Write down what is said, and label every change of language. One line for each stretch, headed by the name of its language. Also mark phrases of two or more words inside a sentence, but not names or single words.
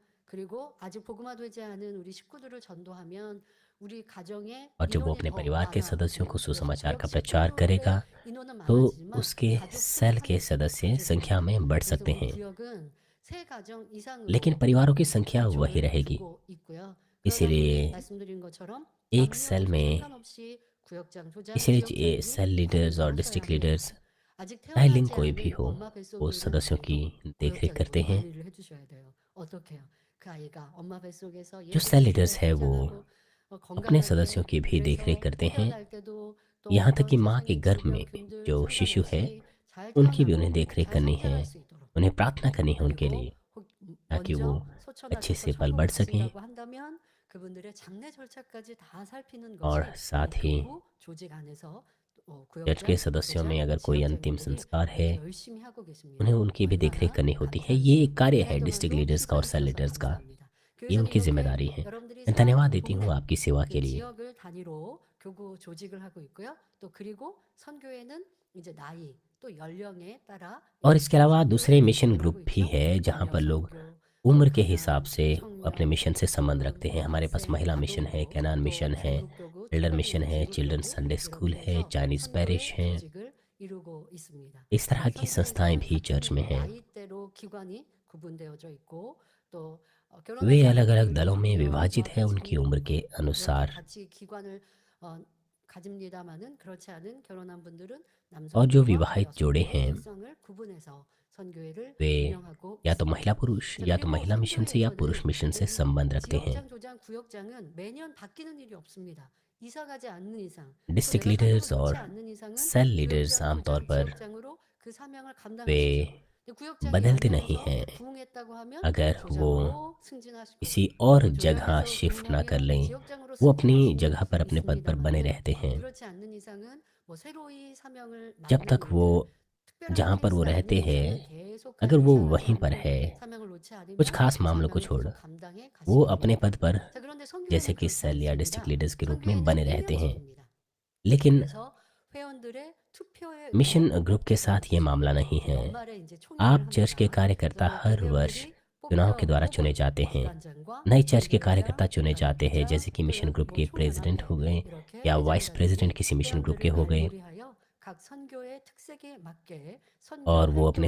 Korean: 그리고 아직 복음화되지 않은 우리 식구들을 전도하면 우리 가정에
Hindi: और जब वो
Korean: 인원이
Hindi: अपने
Korean: 더
Hindi: परिवार के सदस्यों को
Korean: 많아집니다. 그래서
Hindi: सुसमाचार
Korean: 구역
Hindi: का प्रचार
Korean: 식구들의
Hindi: करेगा
Korean: 인원은
Hindi: तो
Korean: 많아지지만
Hindi: उसके
Korean: 가족 수는
Hindi: सेल के
Korean: 한계치가
Hindi: सदस्य संख्या
Korean: 가져집니다.
Hindi: में बढ़
Korean: 그래서
Hindi: सकते
Korean: 우리
Hindi: हैं,
Korean: 구역은 세 가정
Hindi: लेकिन
Korean: 이상으로
Hindi: परिवारों की संख्या वही
Korean: 비중을
Hindi: रहेगी।
Korean: 두고 있고요. 그러다 보니
Hindi: इसीलिए
Korean: 말씀드린 것처럼
Hindi: एक
Korean: 장년도
Hindi: सेल में
Korean: 상관없이 구역장, 조장,
Hindi: इसीलिए
Korean: 지역장님이
English: cell leaders और
Korean: 관리하셔야
Hindi: डिस्ट्रिक्ट
Korean: 합니다.
Hindi: लीडर्स
Korean: 아직
Hindi: चाहे लिंक
Korean: 태어나지
Hindi: कोई भी
Korean: 않은
Hindi: हो
Korean: 엄마
Hindi: वो
Korean: 뱃속에 있는
Hindi: सदस्यों की
Korean: 아이도
Hindi: देखरेख
Korean: 구역장님은
Hindi: करते हैं।
Korean: 관리를 해주셔야 돼요. 어떻게 해요? 그 아이가 엄마 뱃속에서
Hindi: जो सेल
Korean: 예쁘게
Hindi: लीडर्स है वो
Korean: 성장하고
Hindi: अपने सदस्यों
Korean: 건강하게
Hindi: की भी देखरेख
Korean: 그래서
Hindi: करते हैं,
Korean: 태어날 때도 또
Hindi: यहाँ तक कि
Korean: 어떤
Hindi: माँ के
Korean: 세상의
Hindi: गर्भ में
Korean: 질병균들
Hindi: जो शिशु है
Korean: 상관없이 잘
Hindi: उनकी भी उन्हें
Korean: 태어나고
Hindi: देखरेख
Korean: 잘
Hindi: करनी है।
Korean: 성장할 수 있도록
Hindi: उन्हें प्रार्थना करनी है उनके लिए
Korean: 그리고
Hindi: ताकि वो
Korean: 먼저
Hindi: अच्छे
Korean: 소천하셔서
Hindi: से पल बढ़ सकें,
Korean: 초보복지라고 한다면 그분들의 장례 절차까지 다 살피는
Hindi: और
Korean: 것이 우리
Hindi: साथ ही
Korean: 교구 조직 안에서
Hindi: चर्च के
Korean: 구역장,
Hindi: सदस्यों में
Korean: 조장,
Hindi: अगर कोई अंतिम
Korean: 지역장님들이
Hindi: संस्कार है
Korean: 아주 열심히 하고
Hindi: उन्हें
Korean: 계십니다.
Hindi: उनकी भी देखरेख
Korean: 얼마나
Hindi: करनी होती है। ये
Korean: 감사하시오.
Hindi: एक कार्य है
Korean: 은혜
Hindi: डिस्ट्रिक्ट
Korean: 동안도
Hindi: लीडर्स का और
Korean: 시간을
Hindi: सेल
Korean: 주셔서
Hindi: लीडर्स का,
Korean: 감사합니다.
Hindi: ये
Korean: 교회장님
Hindi: उनकी
Korean: 이렇게
Hindi: जिम्मेदारी है।
Korean: 여러분들이
Hindi: मैं
Korean: 사는
Hindi: धन्यवाद देती हूँ
Korean: 동네
Hindi: आपकी सेवा
Korean: 그
Hindi: के लिए।
Korean: 지역을 단위로 교구 조직을 하고 있고요. 또 그리고 선교회는 이제 나이 또 연령에 따라
Hindi: और इसके
Korean: 이렇게
Hindi: अलावा
Korean: 선교
Hindi: दूसरे मिशन
Korean: 조직을
Hindi: ग्रुप
Korean: 하고
Hindi: भी
Korean: 있죠.
Hindi: है जहाँ
Korean: 남녀
Hindi: पर लोग
Korean: 선교, 또
Hindi: उम्र के हिसाब
Korean: 가난,
Hindi: से अपने
Korean: 청년,
Hindi: मिशन से संबंध रखते
Korean: 어른,
Hindi: हैं। हमारे पास
Korean: 학생,
Hindi: महिला मिशन है,
Korean: 아동교,
Hindi: कैनान
Korean: 또
Hindi: मिशन है,
Korean: 중국교구,
Hindi: एल्डर
Korean: 특별기도
Hindi: मिशन है, चिल्ड्रन
Korean: 중국교구
English: Sunday school
Korean: 이렇게
Hindi: है,
Korean: 해서
English: Chinese parish
Korean: 선교회
Hindi: है।
Korean: 조직을 이루고 있습니다.
Hindi: इस तरह की संस्थाएं
Korean: 선교회는
Hindi: भी
Korean: 각기
Hindi: चर्च में हैं।
Korean: 나이대로 기관이 구분되어져 있고 또
Hindi: वे
Korean: 결혼하지
Hindi: अलग
Korean: 않은
Hindi: अलग
Korean: 분들도
Hindi: दलों में
Korean: 좋고요.
Hindi: विभाजित है उनकी
Korean: 마찬가지입니다.
Hindi: उम्र के
Korean: 그렇게
Hindi: अनुसार,
Korean: 같이 기관을 가집니다마는 그렇지 않은 결혼한 분들은
Hindi: और जो
Korean: 남성교회와
Hindi: विवाहित जोड़े
Korean: 여성교회의
Hindi: हैं
Korean: 특성을 구분해서 선교회를
Hindi: वे
Korean: 운영하고
Hindi: या तो
Korean: 있습니다.
Hindi: महिला पुरुष
Korean: 자,
Hindi: या तो
Korean: 그리고
Hindi: महिला मिशन से या पुरुष
Korean: 선교회에서는
Hindi: मिशन से
Korean: 이
Hindi: संबंध रखते हैं।
Korean: 지역장, 조장, 구역장은 매년 바뀌는 일이 없습니다. 이사 가지 않는 이상, 또
Hindi: डिस्ट्रिक्ट
Korean: 내가 사명을
Hindi: लीडर्स
Korean: 놓지
Hindi: और
Korean: 않는 이상은
English: cell leaders
Korean: 구역장,
Hindi: आमतौर
Korean: 조장,
Hindi: पर
Korean: 지역장으로 그 사명을
Hindi: वे
Korean: 감당하시죠. 근데 구역장이
Hindi: बदलते नहीं
Korean: 연이어서
Hindi: हैं।
Korean: 부흥했다고 하면
Hindi: अगर वो
Korean: 조장으로 승진하시고
Hindi: किसी और
Korean: 또
Hindi: जगह
Korean: 조장에서
Hindi: शिफ्ट ना कर
Korean: 부흥하면
Hindi: लें,
Korean: 지역장으로
Hindi: वो अपनी
Korean: 승진하시고
Hindi: जगह पर अपने पद पर बने
Korean: 있습니다마는
Hindi: रहते हैं
Korean: 그렇지 않는 이상은 뭐 새로이 사명을
Hindi: जब
Korean: 맡는
Hindi: तक वो
Korean: 일들 특별한
Hindi: जहाँ पर वो
Korean: 케이스가
Hindi: रहते
Korean: 아닌
Hindi: हैं।
Korean: 이상은 계속
Hindi: अगर वो
Korean: 이사 가지
Hindi: वहीं पर
Korean: 않고
Hindi: है,
Korean: 사명을 놓지
Hindi: कुछ
Korean: 않으면
Hindi: खास
Korean: 그
Hindi: मामलों को
Korean: 사명을
Hindi: छोड़
Korean: 계속 감당해
Hindi: वो
Korean: 가시게
Hindi: अपने
Korean: 됩니다.
Hindi: पद पर
Korean: 자, 그런데
Hindi: जैसे
Korean: 선교회는
Hindi: कि
Korean: 그렇지
Hindi: सेल या डिस्ट्रिक्ट
Korean: 않습니다.
Hindi: लीडर्स के रूप में
Korean: 선교회는
Hindi: बने रहते हैं।
Korean: 일념제입니다.
Hindi: लेकिन
Korean: 그래서 회원들의 투표에
Hindi: मिशन
Korean: 의해서
Hindi: ग्रुप के साथ ये
Korean: 선출되는
Hindi: मामला
Korean: 것이죠.
Hindi: नहीं है।
Korean: 연말에 이제
Hindi: आप
Korean: 총회를
Hindi: चर्च के
Korean: 합니다.
Hindi: कार्यकर्ता
Korean: 그래서
Hindi: हर वर्ष
Korean: 대대원들이
Hindi: चुनाव के द्वारा चुने
Korean: 뽑은
Hindi: जाते हैं।
Korean: 기관장과
Hindi: नए चर्च के कार्यकर्ता
Korean: 선교회장,
Hindi: चुने जाते हैं,
Korean: 부장이장,
Hindi: जैसे कि
Korean: 또
English: mission group
Korean: 뭐
Hindi: के प्रेसिडेंट
Korean: 총회장에
Hindi: हो गए
Korean: 이렇게
English: या vice president
Korean: 회장단이
Hindi: किसी
English: mission group
Hindi: के
Korean: 회원들을
Hindi: हो गए,
Korean: 말벌이하여 각 선교의 특색에 맞게 선교
Hindi: और वो अपने